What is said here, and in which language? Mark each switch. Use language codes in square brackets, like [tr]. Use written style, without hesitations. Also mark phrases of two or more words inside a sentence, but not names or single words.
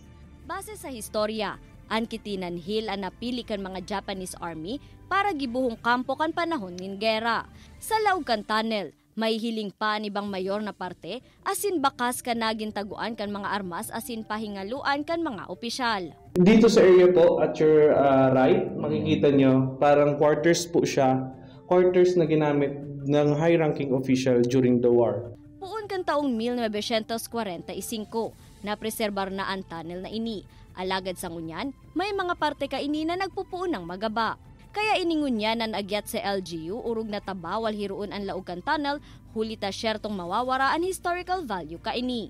[bik] Base sa historya, ang Kitinan Hill ang napili kan mga Japanese Army para gibuhong kampo kan panahon nin gera. Sa laog kan tunnel, may hiling pa ni bang mayor na parte, asin bakas ka naging taguan kan mga armas asin pahingaluan kan mga opisyal. [tl] Dito sa area po [en] at your right, [tl] makikita nyo parang quarters po siya. [en] Quarters [tl] na ginamit ng [en] high-ranking official during the war. [bik] Puun kan taong 1945, napreserbar na ang tunnel na ini. Alagad sa ngunyan, may mga parte ka ini na nagpupuon ng magaba. Kaya iningunya nan agyat sa LGU urog na tabawal hiruon ang laugan tunnel, hulita syertong mawawara ang [en] historical value [bik] kaini.